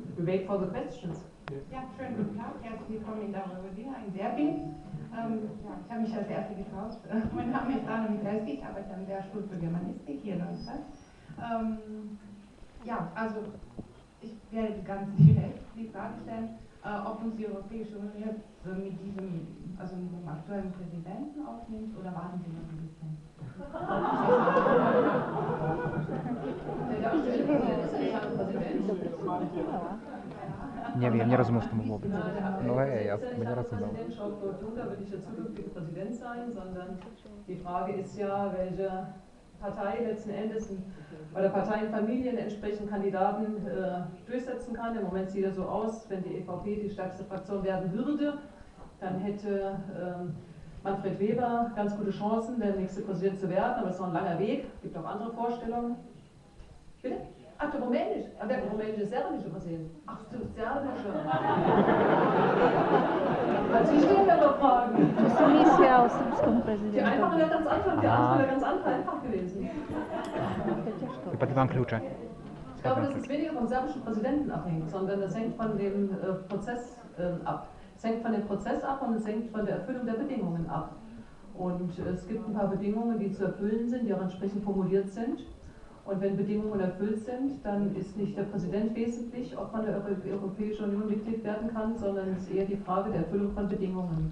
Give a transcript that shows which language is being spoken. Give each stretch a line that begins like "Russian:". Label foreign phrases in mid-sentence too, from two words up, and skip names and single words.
English: wait for the questions.
German: Ja, schönen guten Tag, herzlich willkommen in der Vojvodina in Serbien. Ich habe mich als Erste getraut. Mein Name ist Anna Mikalski, ich arbeite am Lehrstuhl für Germanistik hier in Neustadt. Also ich werde ganz direkt die Frage stellen, ob uns die Europäische Union jetzt mit diesem aktuellen Präsidenten aufnimmt oder warten Sie noch ein bisschen? Der aktuelle Präsident ist ja nicht ein Präsident.
Polish: Nie wiem, nie rozumiem, co to mówiło. No ej,
German: ja bin ja Präsident Jean-Claude Juncker wird nicht der zukünftige Präsident sein, sondern die Frage ist ja, welche Partei letzten Endes oder Parteienfamilien entsprechend Kandidaten durchsetzen kann. Im Moment sieht es so aus, wenn die EVP die stärkste Fraktion werden würde, dann hätte Manfred Weber ganz gute Chancen, der nächste Präsident zu werden, aber es ist noch ein langer Weg, es gibt auch andere Vorstellungen. Bitte? Ach, der Rumänisch. Aber der Rumänische ist serbische Präsident. Ach, du serbische. Also ich stelle mir doch Fragen. Die einfache wäre ganz einfach, die andere wäre ganz einfach gewesen.
Polish: Chyba dwa klucze.
German: Ich glaube, dass es weniger vom serbischen Präsidenten abhängt, sondern das hängt von dem Prozess ab. Es hängt von dem Prozess ab und es hängt von der Erfüllung der Bedingungen ab. Und es gibt ein paar Bedingungen, die zu erfüllen sind, die auch entsprechend formuliert sind. Und wenn Bedingungen erfüllt sind, dann ist nicht der Präsident wesentlich, ob man der Europäischen Union Mitglied werden kann, sondern es ist eher die Frage der Erfüllung von Bedingungen.